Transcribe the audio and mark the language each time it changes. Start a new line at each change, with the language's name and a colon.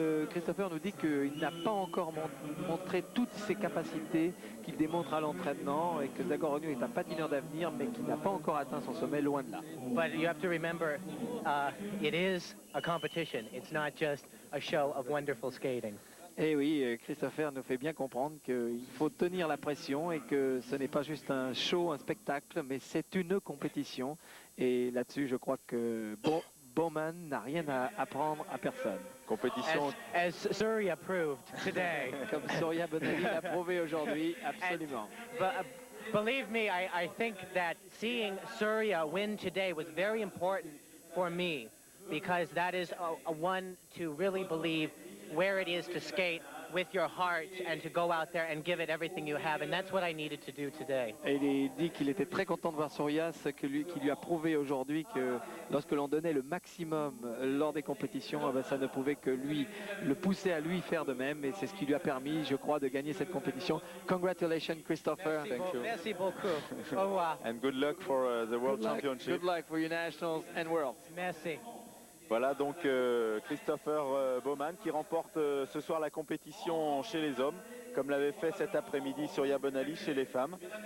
French: Christopher nous dit qu'il n'a pas encore montré toutes ses capacités qu'il démontre à l'entraînement et que Zagoroniuk est un patineur d'avenir, mais qu'il n'a pas encore atteint son sommet, loin de là.
English: But you have to remember, it is a competition. It's not just a show of wonderful skating.
French: Eh oui, Christopher nous fait bien comprendre qu'il faut tenir la pression et que ce n'est pas juste un show, un spectacle, mais c'est une compétition. Et là-dessus, je crois que Baumann n'a rien à apprendre à personne. Compétition.
English: As Surya proved today.
French: Comme Surya Bonali l'a prouvé aujourd'hui, absolument.
English: Believe me, I think that seeing Surya win today was very important for me because that is a one to really believe where it is to skate with your heart and to go out there and give it everything you have, and that's what I needed to do today.
French: Et il dit qu'il était très content de voir Surya, qui lui a prouvé aujourd'hui que lorsque l'on donnait le maximum lors des compétitions, ça ne pouvait que le pousser à lui faire de même, et c'est ce qui lui a permis, je crois, de gagner cette compétition.
English: Congratulations, Christopher.
French: Merci beaucoup. Au revoir.
English: And good luck for the World Championship. Good luck for your nationals and worlds.
French: Merci. Voilà donc Christopher Baumann qui remporte ce soir la compétition chez les hommes, comme l'avait fait cet après-midi Surya Bonali chez les femmes.